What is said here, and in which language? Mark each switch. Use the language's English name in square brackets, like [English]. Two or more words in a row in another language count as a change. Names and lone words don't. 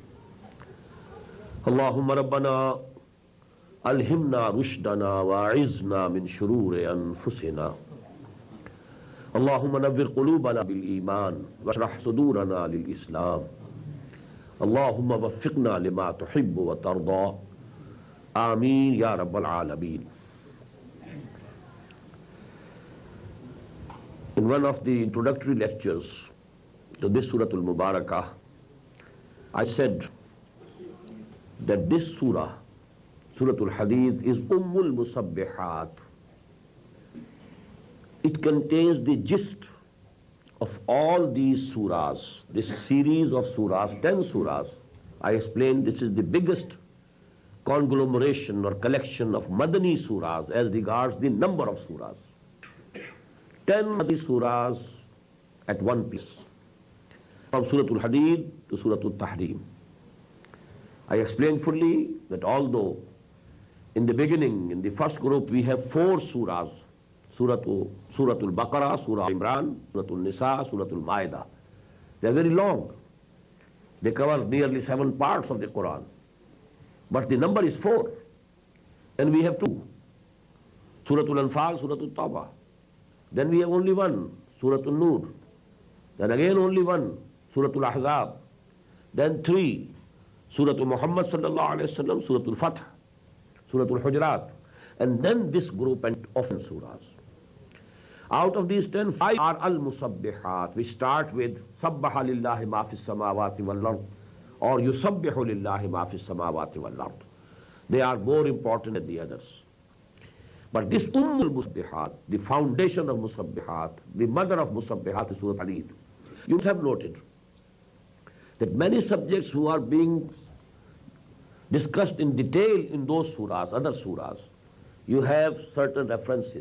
[Arabic] اللهم ربنا ألهمنا رشدنا وأعذنا من شرور أنفسنا اللهم نور قلوبنا بالإيمان واشرح صدورنا للإسلام اللهم وفقنا لما تحب وترضى آمين يا رب العالمين. [English] In one of the introductory lectures to this Surat al-Mubarakah, I said that this surah, Surat al-Hadeed, is [Arabic] أم المسبحات. [English] It contains the gist of all these surahs, this series of surahs, 10 surahs. I explained this is the biggest conglomeration or collection of Madani surahs as regards the number of surahs. 10 Madani surahs at one place, from Surat al-Hadeed to Surat al-Tahrim. I explained fully that although in the beginning, in the first group, we have 4 surahs, Surat al-Baqarah, Surah Imran, Surat al-Nisa, Surat al-Ma'idah. They are very long. They cover nearly 7 parts of the Quran. But the number is 4. And we have 2. Surat al-Anfal, Surat al-Tawbah. Then we have only 1, Surat al-Nur. Then again only 1, Surat al-Ahzab. Then 3, Surat al-Muhammad [Arabic] صلى الله عليه وسلم, [English] Surat al-Fath, Surat al-Hujurat. And then this group and often surahs. Out of these 10, 5 are al-musabbihat. We start with [Arabic] سبح لله ما في السماوات والأرض, [English] or [Arabic] يسبح لله ما في السماوات والأرض. [English] They are more important than the others. But this [Arabic] أم المسبحات, [English] the foundation of musabbihat, the mother of musabbihat is Surah Hadeed. You must have noted that many subjects who are being discussed in detail in those surahs, other surahs, you have certain references.